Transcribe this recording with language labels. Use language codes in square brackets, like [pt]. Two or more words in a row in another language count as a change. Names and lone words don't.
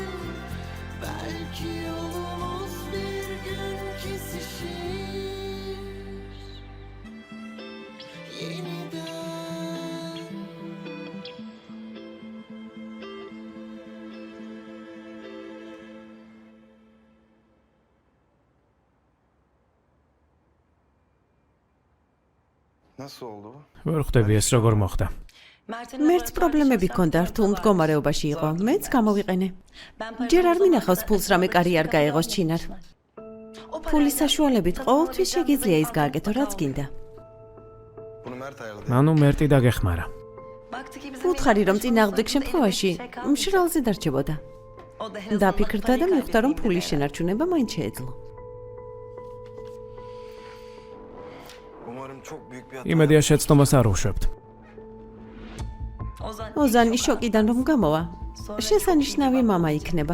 [tr] Belki yolumuz bir gün kesişir yeniden. Nasıl oldu? [ka] ვერ ხვდები ეს როგორ მოხდა. მერც პრობლემები ჰქონდა, რთულ მდგომარეობაში იყო. მეც გამოვიყენე. ჯერ არ მინახავს ფულს რამე კარი არ გაეღოს ჩინარ. ფულის საშუალებით ყოველთვის შეგიძლია ის გააკეთო, რაც გინდა. [tr] Bunu Mert ayarladı. [ka] ანუ მერტი დაგეხმარა. უთხარი რომ წინააღმდეგ შემთხვევაში მშრალზე დარჩებოდა. დაფიქრდა და მიხვდა რომ ფულის შენარჩუნება მაინც შეეძლო. [tr] Umarım çok büyük bir hata. [ka] იმედია შეცდომას არ უშვებთ. ოზანი შოკიდან რომ გამოვა, შესანიშნავი მამა იქნება.